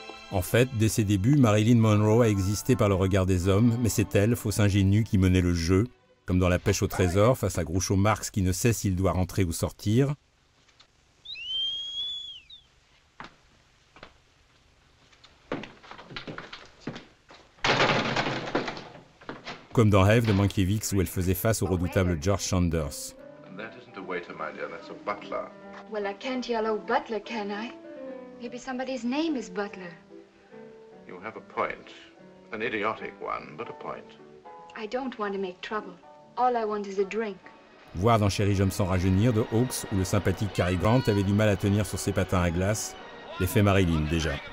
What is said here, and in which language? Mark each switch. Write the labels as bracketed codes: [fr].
[fr] En fait, dès ses débuts, Marilyn Monroe a existé par le regard des hommes, mais c'est elle, fausse ingénue, qui menait le jeu, comme dans La pêche au trésor, face à Groucho Marx qui ne sait s'il doit rentrer ou sortir. Comme dans Eve de Mankiewicz où elle faisait face au redoutable George Sanders. [en] That isn't a waiter, my dear, that's a butler. Well, I can't yell, "Oh, Butler," can I? Maybe somebody's name is Butler. You have a point. An idiotic one, but a point. I don't want to make trouble. All I want is a drink. [fr] Voir dans Chérie, j'aime sans rajeunir de Hawks où le sympathique Cary Grant avait du mal à tenir sur ses patins à glace. L'effet Marilyn, déjà.